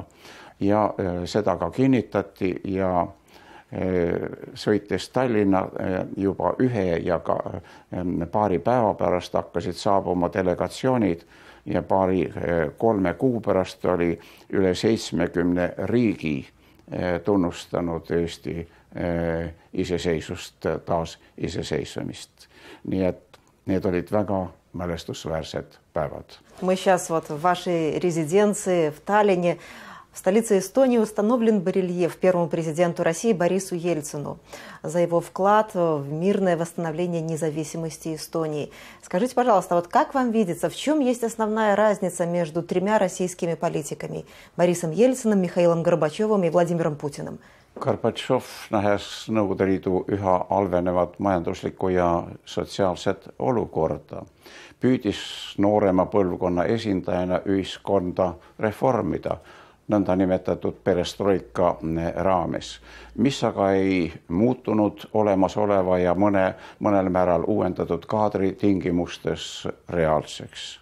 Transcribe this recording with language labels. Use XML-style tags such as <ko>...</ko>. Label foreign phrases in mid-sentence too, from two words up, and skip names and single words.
<et>Ja seda ka kinnitati ja sõites Tallinna juba 1 ja ka paari päeva pärast hakkasid saabuma delegatsioonid ja 3 kuu pärast oli üle 70 riigi tunnustanud Eesti iseseisvust, taas iseseisvumist. Nii et need olid väga mälestusväärsed päevad.</et> <ru>Мы сейчас вот в вашей резиденции в Таллине, в столице Эстонии, установлен барельеф первому президенту России Борису Ельцину за его вклад в мирное восстановление независимости Эстонии. Скажите, пожалуйста, вот как вам видится, в чем есть основная разница между 3 российскими политиками – Борисом Ельциным, Михаилом Горбачевым и Владимиром Путиным?</ru> <et>Gorbatšov, nähes Nõukogude Liidu üha halvenevat majanduslikku ja sotsiaalset olukorda, püüdis noorema põlvkonna esindajana ühiskonda reformida nõndanimetatud perestroika raames, mis aga ei muutunud olemasoleva ja mõnel määral uuendatud kaadri tingimustes reaalseks.</et>